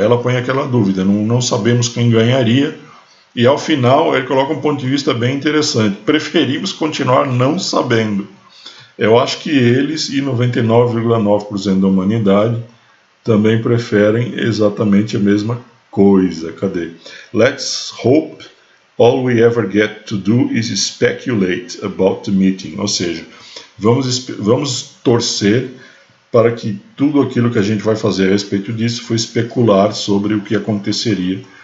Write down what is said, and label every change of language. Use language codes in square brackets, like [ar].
[pt] Ela põe aquela dúvida, não sabemos quem ganharia. E ao final ele coloca um ponto de vista bem interessante. Preferimos continuar não sabendo. Eu acho que eles e 99,9% da humanidade também preferem exatamente a mesma coisa. Cadê? [en] Let's hope all we ever get to do is speculate about the meeting. [pt] Ou seja, vamos torcer para que tudo aquilo que a gente vai fazer a respeito disso foi especular sobre o que aconteceria